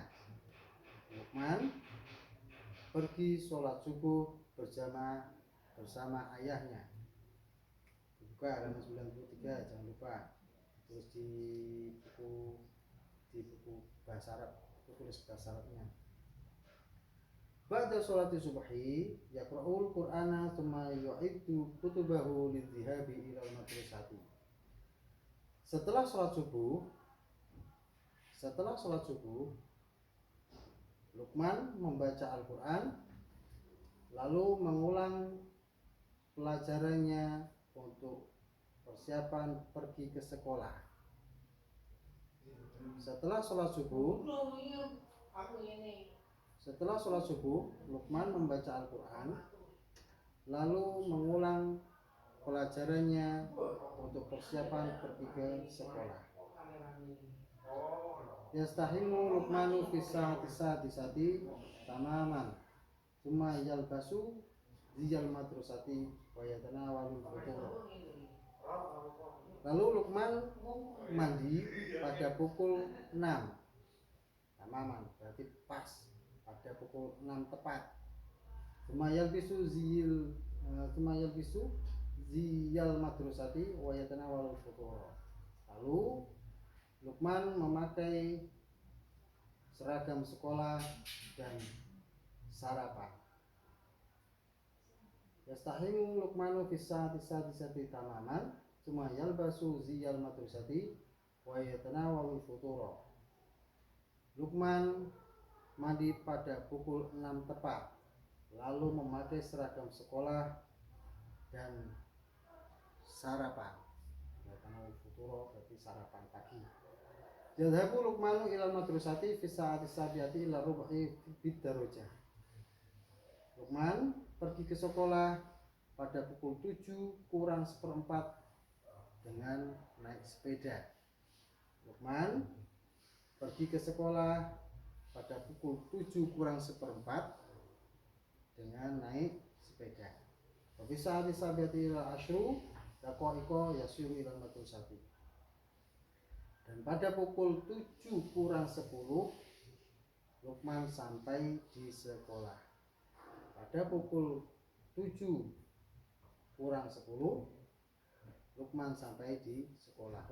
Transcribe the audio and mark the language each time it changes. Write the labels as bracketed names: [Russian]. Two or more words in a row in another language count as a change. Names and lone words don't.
[Indonesian] Luqman pergi sholat subuh berjamaah bersama ayahnya. Buka halaman 93, jangan lupa. Terus di buku bahasa Arab, tulis bahasa Arabnya. [Arabic] بعد صلاة الصبح يقرأ القرآن ثم يعد كتبه للذهاب إلى المدرسة. [Indonesian] Setelah sholat subuh, Luqman membaca Al-Quran, lalu mengulang pelajarannya untuk persiapan pergi ke sekolah. Setelah sholat subuh, Luqman membaca Al-Quran, lalu mengulang pelajarannya untuk persiapan pergi ke sekolah. [Arabic] يستحم لقمان في السادسة تماما، ثم يلبس زي المدرسة ويتناول الفطور. [Indonesian] Lalu Luqman mandi pada pukul 6. Tamaman berarti pas pada pukul 6 tepat. [Arabic] ثم يلبس زي المدرسة ويتناول الفطور. [Indonesian] Lalu Luqman memakai seragam sekolah dan sarapan. [Arabic] يستحم لقمان في السادسة تماما، ثم يلبس زي المدرسة ويتناول الفطور. [Indonesian] Luqman mandi pada pukul 6 tepat, lalu memakai seragam sekolah dan sarapan. [Arabic] يتناول الفطور [Indonesian] berarti sarapan pagi. [Arabic] يذهب لقمان إلى المدرسة في الساعة السابعة إلا ربعا بالدراجة. [Indonesian] Luqman pergi ke sekolah pada pukul 7 kurang seperempat dengan naik sepeda. Luqman pergi ke sekolah pada pukul 7 kurang seperempat dengan naik sepeda. [Arabic] في الساعة السابعة إلا عشر دقائق يصل إلى المدرسة. [Indonesian] Dan pada pukul 7 kurang 10 Luqman sampai di sekolah. Pada pukul 7 kurang 10 Luqman sampai di sekolah.